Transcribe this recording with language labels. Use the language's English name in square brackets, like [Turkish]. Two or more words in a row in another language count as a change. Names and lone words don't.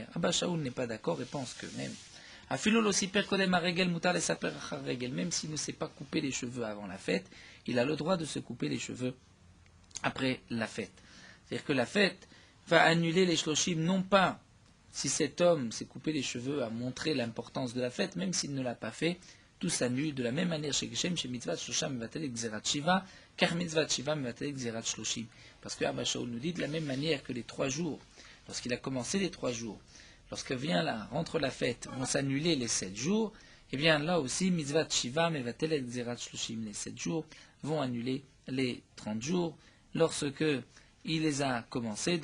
[French] Abba Shaoul n'est pas d'accord et pense que même même s'il ne s'est pas coupé les cheveux avant la fête, il a le droit de se couper les cheveux après la fête. C'est-à-dire que la fête va annuler les shloshim, non pas si cet homme s'est coupé les cheveux à montrer l'importance de la fête, même s'il ne l'a pas fait, tout s'annule de la même manière chez Geshem, chez [Hebrew] מצוות שלושים מבטלת גזירת שבעה, [French] car [Hebrew] מצוות שבעה מבטלת גזירת שלושים. [French] Parce que Abba Shaoul nous dit de la même manière que les 3 jours, lorsqu'il a commencé les 3 jours, lorsque vient là, rentre la fête, vont s'annuler les 7 jours, et bien là aussi, [Hebrew] מצוות שבעה מבטלת גזירת שלושים, [French] les 7 jours vont annuler les 30 jours, lorsque il les a commencés.